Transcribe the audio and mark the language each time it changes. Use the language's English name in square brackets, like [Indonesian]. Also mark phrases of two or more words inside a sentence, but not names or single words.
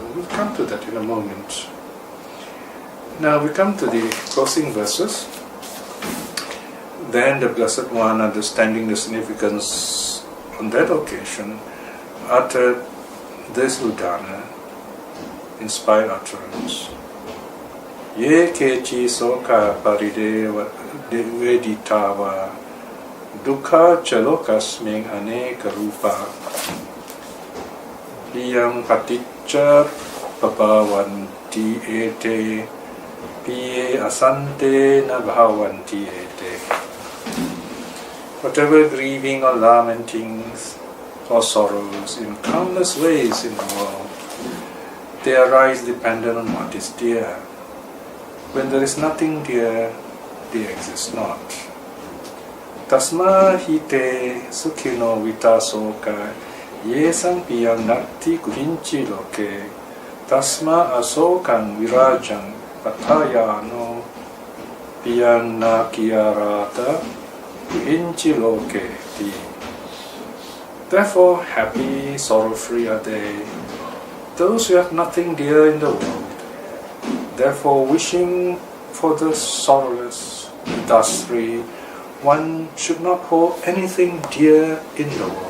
[English] We'll come to that in a moment. Now we come to the closing verses. Then the Blessed One, understanding the significance on that occasion, uttered this udana, inspired utterance. [Pali] Ye kechi soka parideva veditava dukkha chalokasming aneka rupa liyam paticca papavanti ete piye asante na bhavanti ete. [English] Whatever grieving or lamentings or sorrows in countless ways in the world, they arise dependent on what is dear. When there is nothing dear, they exist not. [Pali] Tasma hite sukhino vitasoka yesam piyam natti kuhinchi loke tasma asokan virajam patayano piyam nakiyarata kuhinchi loke ti. [English] Therefore, happy, sorrow-free are they, those who have nothing dear in the world. Therefore, wishing for the sorrowless, thus free, one should not hold anything dear in the world.